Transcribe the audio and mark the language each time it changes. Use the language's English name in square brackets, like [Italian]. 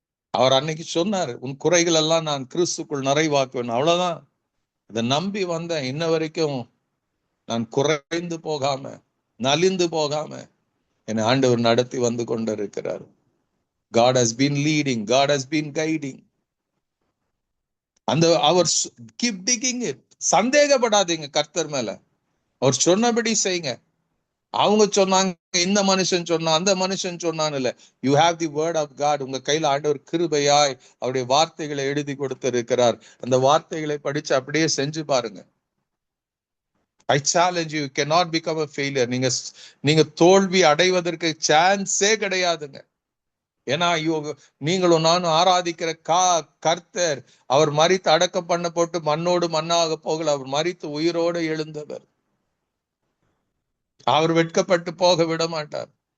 [Tamil] அவர் அன்னைக்கு சொன்னாரு, உன் குறைகள் எல்லாம் நான் கிறிஸ்துக்குள் நிறைவாக்குவேன். அவ்வளவுதான். இதை நம்பி வந்தேன். இன்ன வரைக்கும் நான் குறைந்து போகாம, நலிந்து போகாம என்னை ஆண்டவர் நடத்தி வந்து கொண்டிருக்கிறார். [English] God has been leading, God has been guiding. [Tamil] அந்த அவர் [English] keep digging it. [Tamil] சந்தேகப்படாதீங்க கர்த்தர் மேல. அவர் சொன்னபடி செய்யுங்க. அவங்க சொன்னாங்க, இந்த மனுஷன் சொன்னா, அந்த மனுஷன் சொன்னான்னு இல்ல. [English] You have the word of God. [Tamil] உங்க கையில ஆண்டவர் கிருபையாய் அவருடைய வார்த்தைகளை எழுதி கொடுத்திருக்கிறார். அந்த வார்த்தைகளை படிச்சு அப்படியே செஞ்சு பாருங்க. [English] I challenge you, you cannot become a failure. [Tamil] நீங்க தோல்வி அடைவதற்கு சான்ஸே கிடையாதுங்க. ஏன்னா நீங்களும் நானும் ஆராதிக்கிற கர்த்தர், அவர் மரித்து அடக்கம் பண்ண போட்டு மண்ணோடு மண்ணாக போகல. அவர் மரித்து உயிரோடு எழுந்தவர். அவர் வெட்கப்பட்டு போக விட மாட்டார்.